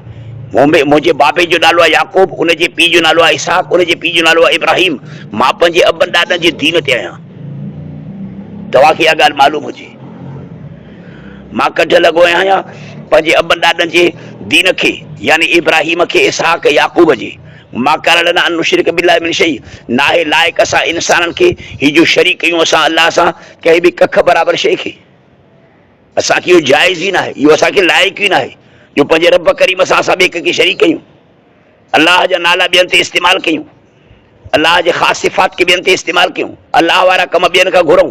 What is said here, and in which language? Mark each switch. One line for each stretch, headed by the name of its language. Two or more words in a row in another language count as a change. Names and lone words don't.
Sindhi: मुंहिंजे बाबे जो नालो आहे याकूब, उनजे पीउ जो नालो आहे इसहाक, उनजे पीउ जो नालो आहे इब्राहिम। मां पंहिंजे अबनि ॾाॾनि जे दीन ते आहियां। तव्हांखे इहा ॻाल्हि मालूम हुजे। मां कढ लॻो आहियां पंहिंजे अबनि ॾाॾनि जे दीन खे, यानी इब्राहिम खे, इसहाक, याकूब जे।
Arabic: ما كان لنا أن نشرك بالله من شيء,
Sindhi: नाहे लाइक़ असां इंसाननि खे ही जो शरीक कयूं असां अल्लाह सां कंहिं बि कख बराबरि शइ खे। असांखे इहो जाइज़ ई न आहे, इहो असांखे लाइक़ ई न आहे जो पंहिंजे रब करीम सां असां ॿिए कंहिंखे शरीक कयूं, अल्लाह जा नाला ॿियनि ते इस्तेमालु कयूं, अल्लाह जे ख़ासि सिफ़ात खे ॿियनि ते इस्तेमालु कयूं, अल्लाह वारा कम ॿियनि खां घुरऊं।